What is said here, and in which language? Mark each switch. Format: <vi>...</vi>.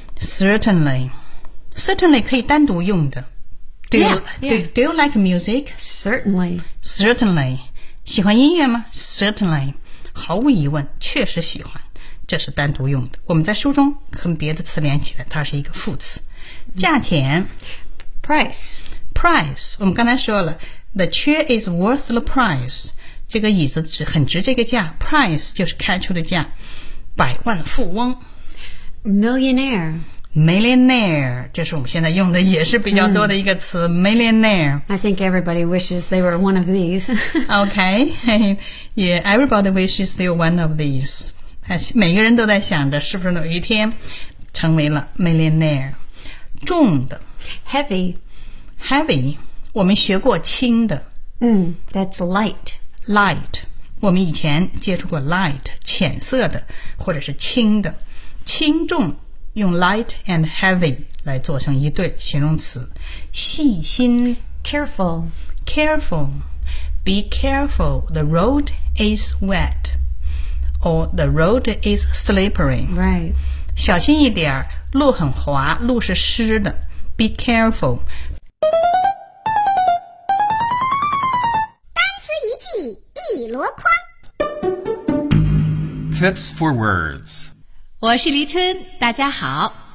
<zh>certainly certainly 可以单独用的。</zh> <en>Do you like music? Certainly.</en> <zh>Certainly. 喜欢音乐吗?Certainly. 毫无疑问，确实喜欢。这是单独用的。我们在书中跟别的词连起来，它是一个副词。价钱。</zh> <en>Price. Price.</en> <zh>我们刚才说了</zh> <en>,the chair is worth the price.</en> <zh>这个椅子值很值这个价。Price 就是开出的价。百万富翁。</zh> <en>Millionaire.</en> <zh>Millionaire, 这是我们现在用的也是比较多的一个词、Millionaire.</zh> <en>I think everybody wishes they were one of these. Okay. Yeah, everybody wishes they were one of these.</en> <zh>每个人都在想着是不是有一天成为了 Millionaire. 重的</zh> <en>Heavy.</en> <zh>Heavy. 我们学过轻的、</zh> <en>That's light. Light.</en> <zh>我们以前接触过 light, 浅色的或者是轻的。轻重用</zh> <en>light and heavy</en> <zh>来做成一对形容词。细心</zh> <en>careful careful be careful the road is wet or the road is slippery right</en> <zh>小心一点，路很滑，路是湿的。</zh> <en>be careful</en> <zh>单词一记一箩筐</zh> <en>Tips for words</en> <zh>我是黎春，大家好。</zh>